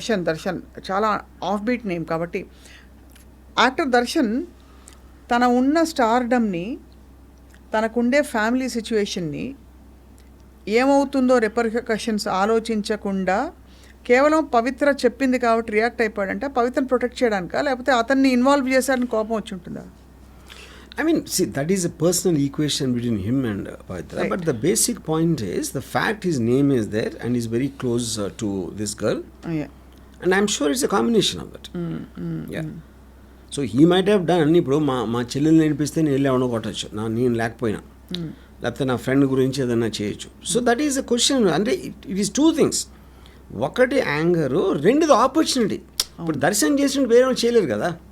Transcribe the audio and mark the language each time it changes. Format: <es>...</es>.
<te>దర్శన్ చాలా off beat name కాబట్టి actor Darshan తన ఉన్న స్టార్డమ్ని, తనకుండే ఫ్యామిలీ సిచ్యువేషన్ని ఏమవుతుందో రెపర్కషన్స్ ఆలోచించకుండా కేవలం పవిత్ర చెప్పింది కాబట్టి రియాక్ట్ అయిపోయాడంటే పవిత్రను ప్రొటెక్ట్ చేయడానికా, లేకపోతే అతన్ని ఇన్వాల్వ్ చేశాడని కోపం వచ్చి ఉంటుందా?</te> <en>I mean, see, that is a personal equation between him and Pavitra. Right. But the basic point is, the fact his name is there and he's very close to this girl. Yeah. And I'm sure it's a combination of that. Yeah. So he might have done,</en> <te>ఇప్పుడు మా చెల్లెలు నేర్పిస్తే నేను వెళ్ళి ఎవడో కొట్టచ్చు, నేను లేకపోయినా, లేకపోతే నా ఫ్రెండ్ గురించి ఏదైనా చేయొచ్చు.</te> <en>So that is a question.</en> <te>అంటే</te> <en>It is two things.</en> <te>ఒకటి యాంగరు, రెండుది ఆపర్చునిటీ. ఇప్పుడు దర్శనం చేసినట్టు వేరే వాళ్ళు చేయలేరు కదా.</te>